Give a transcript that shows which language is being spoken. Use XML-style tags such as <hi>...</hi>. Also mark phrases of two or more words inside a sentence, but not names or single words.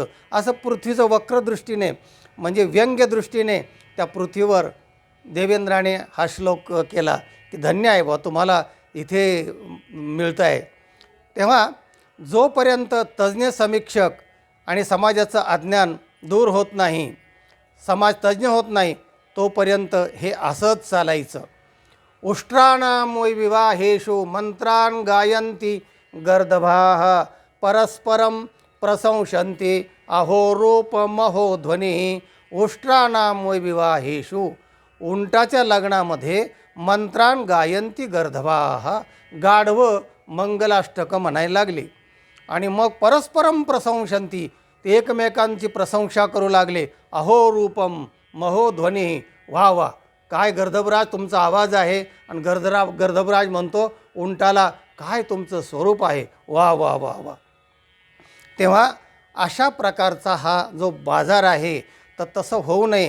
<mr>असं पृथ्वीचं वक्रदृष्टीने म्हणजे व्यंग्यदृष्टीने त्या पृथ्वीवर देवेंद्राने हा श्लोक केला की धन्य आहे बा तुम्हाला इथे मिळतं आहे. तेव्हा जोपर्यंत तज्ज्ञ समीक्षक आणि समाजाचं अज्ञान दूर होत नाही, समाज तज्ज्ञ होत नाही, तोपर्यंत हे असंच चालायचं.</mr> <sa>उष्ट्राणां विवाहेषु मंत्रान् गायन्ति गर्दभाः परस्परं प्रशंसन्ति अहो रूपमहो ध्वनिः. उष्ट्राणां विवाहेषु,</sa> <mr>उंटाच्या लग्नामध्ये</mr> <sa>मंत्रान् गायन्ति गर्दभाः,</sa> <mr>गाढवं मंगलाष्टकं म्हणायला लागली आणि मग</mr> <sa>परस्परं प्रशंसन्ति,</sa> <mr>ते एकमेकांची प्रशंसा करू लागले.</mr> <sa>अहो रूपम महो ध्वनी,</sa> <mr>वा वा काय गर्दभराज तुमचा आवाज आहे. आणि गर्दभराज म्हणतो उंटाला, काय तुमचं स्वरूप आहे, वा वा वा वा. तेव्हा अशा प्रकारचा हा जो बाजार आहे तर तसं होऊ नये.</mr>